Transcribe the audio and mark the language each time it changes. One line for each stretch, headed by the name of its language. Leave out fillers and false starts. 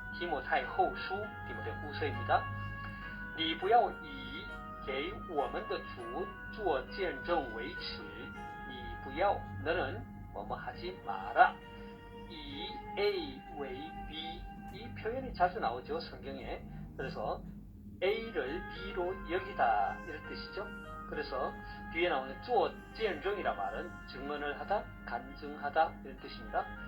Korean: 디모타이후서, 디모데후서입니다.
Chinese: 你不要以给我们的主做见证为耻，你不要
Korean: 너는 뭐뭐 하지 마라. 이 A为B 이 표현이 자주 나오죠 성경에. 그래서 A를 B로 여기다 이런 뜻이죠. 그래서 뒤에 나오는 做见证이란 말은 증언을 하다, 간증하다 이런 뜻입니다.